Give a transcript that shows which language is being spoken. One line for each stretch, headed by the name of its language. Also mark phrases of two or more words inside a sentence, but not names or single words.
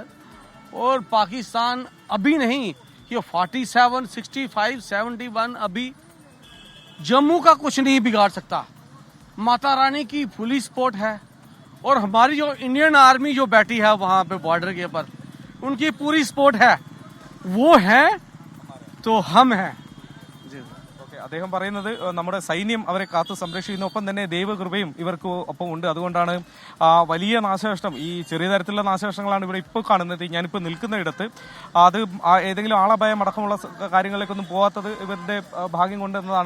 Hindi: और पाकिस्तान अभी नहीं, ये 47, 65, 71 अभी जम्मू का कुछ नहीं बिगाड़ सकता. माता रानी की
English: fully support
Hindi: है. और हमारी जो इंडियन आर्मी जो बैठी है वहाँ पे बॉर्डर के ऊपर, उनकी पूरी सपोर्ट है. वो है तो हम हैं.
Malayalam: അദ്ദേഹം പറയുന്നത് നമ്മുടെ സൈന്യം അവരെ കാത്തു സംരക്ഷിക്കുന്നു, ഒപ്പം തന്നെ ദൈവകൃപയും ഇവർക്ക് ഒപ്പം ഉണ്ട്. അതുകൊണ്ടാണ് വലിയ നാശനഷ്ടം, ഈ ചെറിയ തരത്തിലുള്ള നാശനഷ്ടങ്ങളാണ് ഇവിടെ ഇപ്പോൾ കാണുന്നത്. ഞാനിപ്പോൾ നിൽക്കുന്ന ഇടത്ത് അത് ഏതെങ്കിലും ആളപായം അടക്കമുള്ള കാര്യങ്ങളിലേക്കൊന്നും പോകാത്തത് ഇവരുടെ ഭാഗ്യം കൊണ്ടെന്നതാണ്.